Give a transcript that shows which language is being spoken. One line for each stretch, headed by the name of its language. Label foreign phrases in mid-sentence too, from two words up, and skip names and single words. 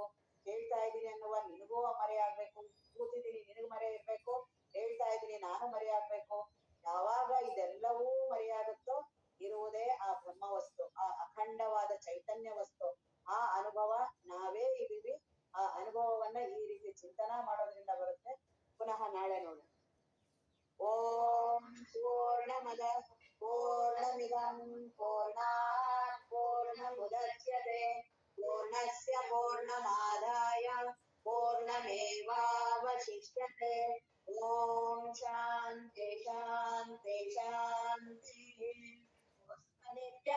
Kannada: ಹೇಳ್ತಾ ಇದ್ದೀನಿ ಅನ್ನುವ ನಿನಗೂ ಮರೆಯಾಗ್ಬೇಕು. ಕೂತಿದ್ದೀನಿ ನಿನಗೂ ಮರೆ ಇರ್ಬೇಕು, ಹೇಳ್ತಾ ಇದ್ದೀನಿ ನಾನು ಮರೆಯಾಗ್ಬೇಕು. ಯಾವಾಗ ಇದೆಲ್ಲವೂ ಮರೆಯಾಗುತ್ತೋ ಇರುವುದೇ ಆ ಬ್ರಹ್ಮ ವಸ್ತು, ಆ ಅಖಂಡವಾದ ಚೈತನ್ಯ ವಸ್ತು. ಆ ಅನುಭವ ನಾವೇ ಇದೀವಿ. ಆ ಅನುಭವವನ್ನ ಈ ರೀತಿ ಚಿಂತನ ಮಾಡೋದ್ರಿಂದ ಬರುತ್ತೆ. ಪುನಃ ನಾಳೆ ನೋಡೋಣ.
Sanskrit: ಓಂ ಪೂರ್ಣಮದ ಪೂರ್ಣಮಿದಂ ಪೂರ್ಣಾತ್ ಪೂರ್ಣಮುದಚ್ಯತೆ ಪೂರ್ಣಸ್ಯ ಪೂರ್ಣಮಾದಾಯ श्रीकृष्णार्पणमस्तु ॐ शान्ति शान्ति शान्तिः।